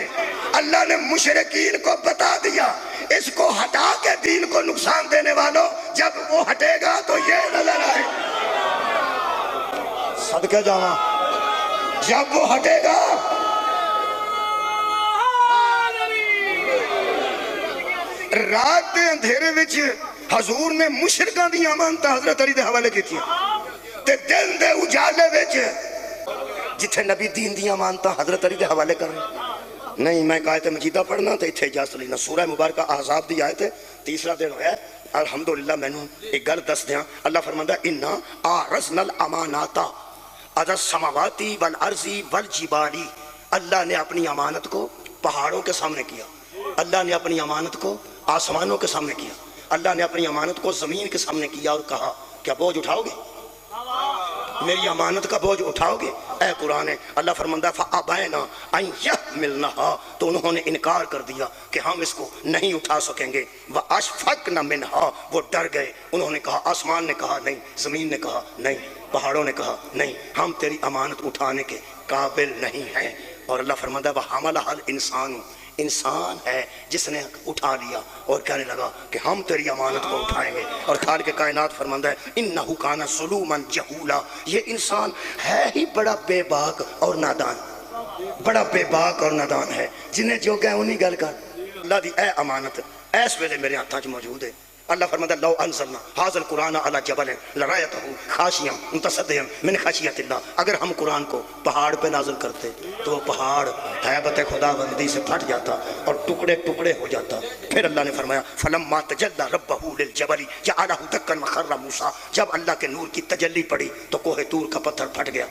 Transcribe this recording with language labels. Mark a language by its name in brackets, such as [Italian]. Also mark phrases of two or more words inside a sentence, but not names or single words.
[Urdu] اللہ نے مشرکین کو بتا دیا اس کو ہٹا کے دین کو نقصان دینے والوں، جب وہ ہٹے گا تو یہ نظر آئے، [Punjabi] صدقہ جاواں جب وہ ہٹے گا رات دے اندھیرے وچ حضور نے مشرکاں دی امانتاں حضرت علی دے حوالے کی تھی تے دن دے اجالے وچ جتھے نبی دین دی امانتاں حضرت علی دے حوالے کر رہے۔ نہیں میں آیت مجیدہ پڑھنا تے اتھے اجازت لینا، سورہ مبارکہ احزاب دی آیت ہے، تیسرا دن ہویا ہے۔ الحمدللہ میں نے ایک گل دس دیاں، اللہ فرماندہ [Arabic] اِنَّا آرَزْنَا الْأَمَانَاتَ عَلَى السَّمَاوَاتِ وَالْأَرْضِ وَالْجِبَالِ، [Urdu] اللہ نے اپنی امانت کو پہاڑوں کے سامنے کیا، اللہ نے اپنی امانت کو آسمانوں کے سامنے کیا، اللہ نے اپنی امانت کو زمین کے سامنے کیا اور کہا کیا بوجھ اٹھاؤ گے؟ میری امانت کا بوجھ اٹھاؤ گے؟ [Punjabi] اے قرآن ہے۔ اللہ فرماندہ [Arabic] فَأَبَيْنَا أَن يَحْمِلْنَهَا، [Urdu] تو انہوں نے انکار کر دیا کہ ہم اس کو نہیں اٹھا سکیں گے۔ [Arabic] وَأَشْفَقْنَ مِنْهَا، [Urdu] وہ ڈر گئے، انہوں نے کہا، آسمان نے کہا نہیں، زمین نے کہا نہیں، پہاڑوں نے کہا نہیں، ہم تیری امانت اٹھانے کے قابل نہیں ہیں۔ [Punjabi] اور اللہ فرماندہ [Arabic] وَحَمَلَهَا الْإِنسَانُ، [Urdu] انسان ہے جس نے اٹھا لیا اور کہنے لگا کہ ہم تیری امانت کو اٹھائیں گے۔ اور خالق کائنات فرماندہ ہے [Arabic] انہو کان ظلوما جہولا، [Urdu] یہ انسان ہے ہی بڑا بے باک اور نادان، بڑا بے باک اور نادان ہے، [Punjabi] جنہیں جو کہے انہی گل کر۔ اللہ دی اے امانت ایس ویلے میرے ہاتھاں چ موجود ہے۔ [Urdu] اللہ فرماتا [Arabic] لو انزلنا هذا القرآن على جبل لرأيته خاشعا متصدعا من خشیت اللہ، [Urdu] اگر ہم قرآن کو پہاڑ پہ نازل کرتے تو وہ پہاڑ ہیبت خداوندی سے پھٹ جاتا اور ٹکڑے ٹکڑے ہو جاتا۔ پھر اللہ نے فرمایا [Arabic] فلما تجلی ربہ للجبل جعلہ دکا وخر موسیٰ، [Urdu] جب اللہ کے نور کی تجلی پڑی تو کوہ طور کا پتھر پھٹ گیا۔